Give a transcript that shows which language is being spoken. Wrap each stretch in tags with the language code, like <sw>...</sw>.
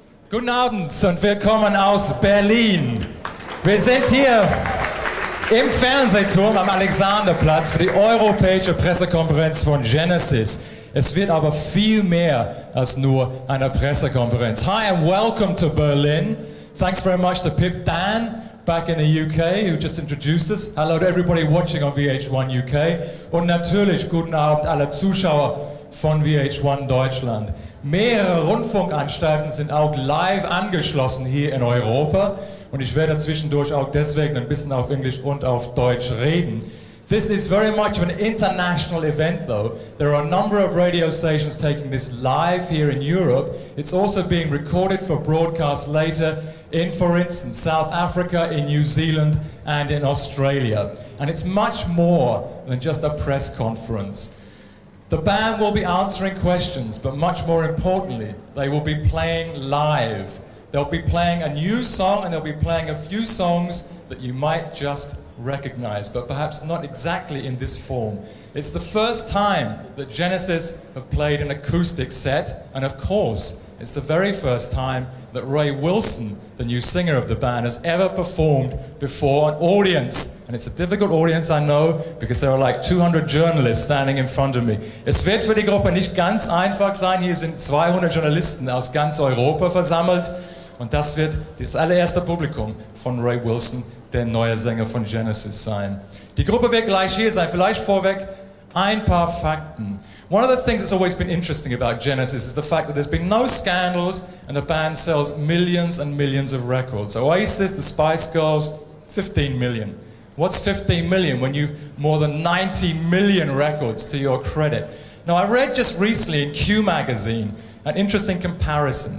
<de>Guten Abend und willkommen aus Berlin. Wir sind hier im Fernsehturm am Alexanderplatz für die europäische Pressekonferenz von Genesis. Es wird aber viel mehr als nur eine Pressekonferenz.</de> <en>Hi and welcome to Berlin. Thanks very much to Pip Dan back in the UK who just introduced us. Hello to everybody watching on VH1 UK.</en> <de>Und natürlich guten Abend alle Zuschauer von VH1 Deutschland. Mehrere Rundfunkanstalten sind auch live angeschlossen hier in Europa und ich werde zwischendurch auch deswegen ein bisschen auf Englisch und auf Deutsch reden.</de> <en>This is very much of an international event though. There are a number of radio stations taking this live here in Europe. It's also being recorded for broadcast later in, for instance, South Africa, in New Zealand and in Australia. And it's much more than just a press conference. The band will be answering questions, but much more importantly, they will be playing live. They'll be playing a new song and they'll be playing a few songs that you might just recognize, but perhaps not exactly in this form. It's the first time that Genesis have played an acoustic set, and of course, It's the very first time that Ray Wilson, the new singer of the band, has ever performed before an audience. And it's a difficult audience, I know, because there are like 200 journalists standing in front of me.</en> <de>Es wird für die Gruppe nicht ganz einfach sein. Hier sind 200 Journalisten aus ganz Europa versammelt. Und das wird das allererste Publikum von Ray Wilson, der neue Sänger von Genesis, sein. Die Gruppe wird gleich hier sein. Vielleicht vorweg ein paar Fakten.</de> <en>One of the things that's always been interesting about Genesis is the fact that there's been no scandals and the band sells millions and millions of records. Oasis, the Spice Girls, 15 million. What's 15 million when you've more than 90 million records to your credit? Now, I read just recently in Q magazine an interesting comparison.</en>